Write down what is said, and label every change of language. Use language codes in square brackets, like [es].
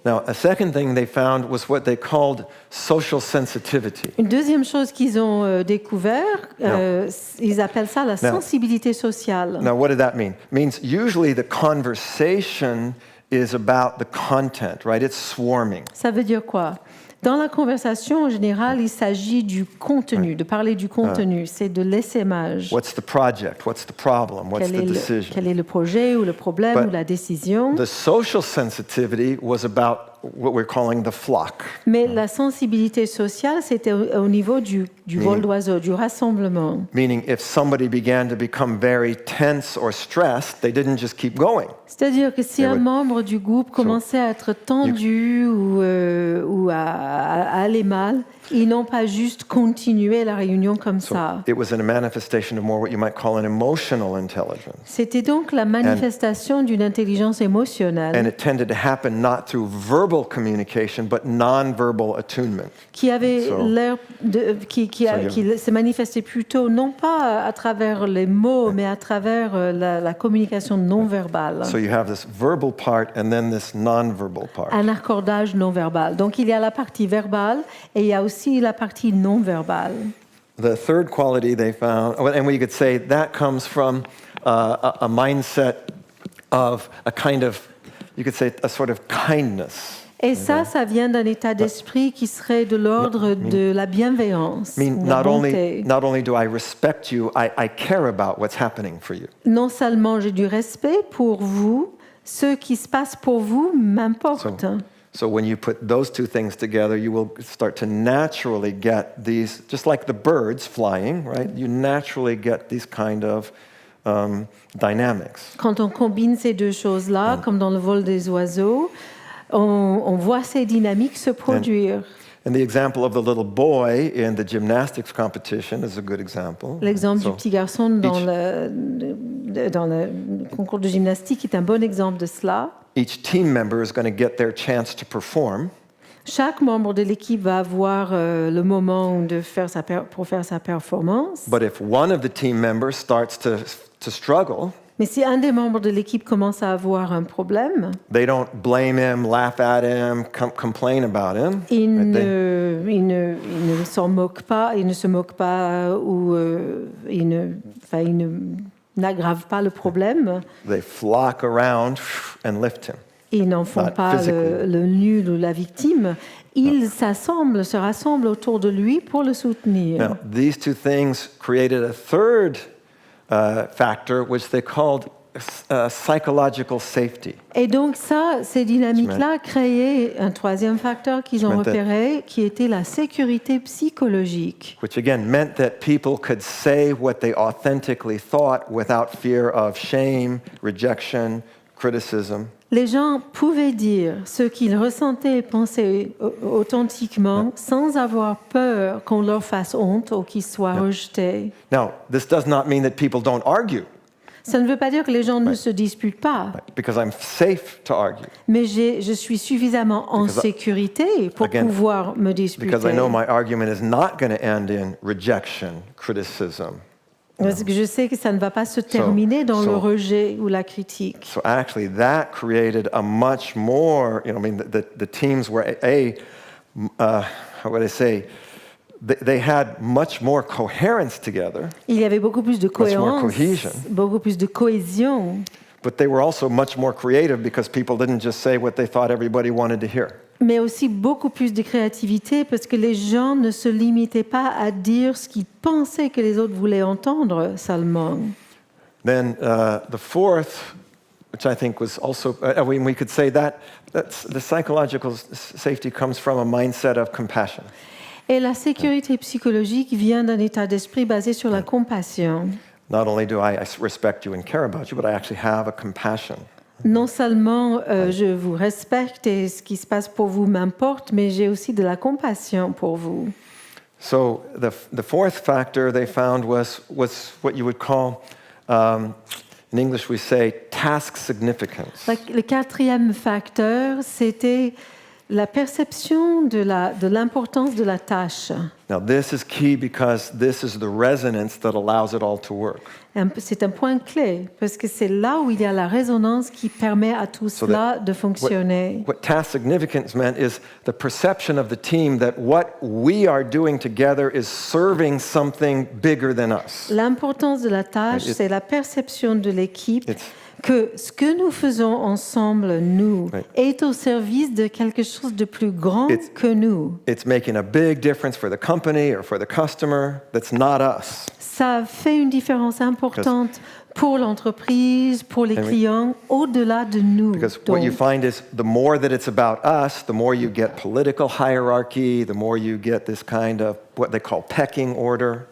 [en] Now, a second thing they found was what they called social sensitivity. [fr] Une deuxième chose qu'ils ont découvert, ils appellent ça la sensibilité sociale. [en] Now, what did that mean? It means usually the conversation is about the content, right? It's swarming. [fr] Ça veut dire quoi? Dans la conversation, en général, il s'agit du contenu, de parler du contenu. C'est de l'essaimage. [en] What's the project? What's the problem? What's the decision? [fr] Quel est le projet ou le problème ou la décision? [en] The social sensitivity was about what we're calling the flock. [fr] Mais la sensibilité sociale, c'était au niveau du vol d'oiseau, du rassemblement. [en] Meaning, if somebody began to become very tense or stressed, they didn't just keep going. [fr] C'est-à-dire que si un membre du groupe commençait à être tendu ou à aller mal, ils n'ont pas juste continué la réunion comme ça. [en] It was a manifestation of more what you might call an emotional intelligence. [fr] C'était donc la manifestation d'une intelligence émotionnelle. [en] And it tended to happen not through verbal communication, but non-verbal attunement. [fr] Qui avait l'air qui se manifestait plutôt non pas à travers les mots, mais à travers la communication non verbale. [en] So you have this verbal part and then this non-verbal part. [fr] Un accordage non verbal. Donc il y a la partie verbale et il y a aussi la partie non verbale. [en] The third quality they found, and we could say that comes from a mindset of a kind of, you could say, a sort of kindness. [fr] Et ça vient d'un état d'esprit qui serait de l'ordre de la bienveillance. [en] Not only do I respect you, I care about what's happening for you. [fr] Non seulement j'ai du respect pour vous, ce qui se passe pour vous m'importe. [en] So when you put those two things together, you will start to naturally get these, just like the birds flying, right? You naturally get these kind of dynamics. [fr] Quand on combine ces deux choses-là, comme dans le vol des oiseaux, on voit ces dynamiques se produire. [en] And the example of the little boy in the gymnastics competition is a good example. [fr] L'exemple du petit garçon dans le concours de gymnastique est un bon exemple de cela. [en] Each team member is going to get their chance to perform. [fr] Chaque membre de l'équipe va avoir le moment pour faire sa performance. [en] But if one of the team members starts to struggle, [fr] mais si un des membres de l'équipe commence à avoir un problème, [en] they don't blame him, laugh at him, complain about him. [fr] Ils ne s'en moquent pas, ils ne se moquent pas ou ils n'aggravent pas le problème. [en] They flock around and lift him. [fr] Ils n'en font pas le nul ou la victime. Ils se rassemblent autour de lui pour le soutenir. [en] Now, these two things created a third factor, which they called psychological safety. [fr] Et donc ces dynamiques-là créaient un troisième facteur qu'ils ont repéré, qui était la sécurité psychologique. [en] Which again meant that people could say what they authentically thought without fear of shame, rejection, criticism. [fr] Les gens pouvaient dire ce qu'ils ressentaient et pensaient authentiquement sans avoir peur qu'on leur fasse honte ou qu'ils soient rejetés. [en] Now, this does not mean that people don't argue. [fr] Ça ne veut pas dire que les gens ne se disputent pas. [en] Because I'm safe to argue. [fr] Mais je suis suffisamment en sécurité pour pouvoir me disputer. [en] Because I know my argument is not going to end in rejection, criticism. [fr] Parce que je sais que ça ne va pas se terminer dans le rejet ou la critique. [en] So actually, that created a much more, the teams were how would I say, they had much more coherence together. [fr] Il y avait beaucoup plus de cohérence, beaucoup plus de cohésion. [en] But they were also much more creative because people didn't just say what they thought everybody wanted to hear. [fr] Mais aussi beaucoup plus de créativité parce que les gens ne se limitaient pas à dire ce qu'ils pensaient que les autres voulaient entendre seulement. [en] Then the fourth, which I think was also, we could say that's the psychological safety comes from a mindset of compassion. [fr] Et la sécurité psychologique vient d'un état d'esprit basé sur la compassion. [en] Not only do I respect you and care about you, but I actually have a compassion. [fr] Non seulement je vous respecte et ce qui se passe pour vous m'importe, mais j'ai aussi de la compassion pour vous. [en] So the fourth factor they found was what you would call, in English we say, task significance. [fr] Le quatrième facteur, c'était la perception de l'importance de la tâche. [en] Now this is key because this is the resonance that allows it all to work. [fr] C'est un point clé parce que c'est là où il y a la résonance qui permet à tout cela de fonctionner. [en] What task significance meant is the perception of the team that what we are doing together is serving something bigger than us. [fr] L'importance de la tâche, c'est la perception de l'équipe que ce que nous faisons ensemble, nous, [en] Right. [fr] est au service de quelque chose de plus grand [en] It's- [fr] que nous. [en] It's making a big difference for the company or for the customer that's not us. [fr] Ça fait une différence importante pour l'entreprise, pour les [en] And we- [fr] clients, au-delà de nous. [en] Because what you [fr] Donc, [en] find is the more that it's about us, the more you get political hierarchy, the more you get this kind of what they call pecking order.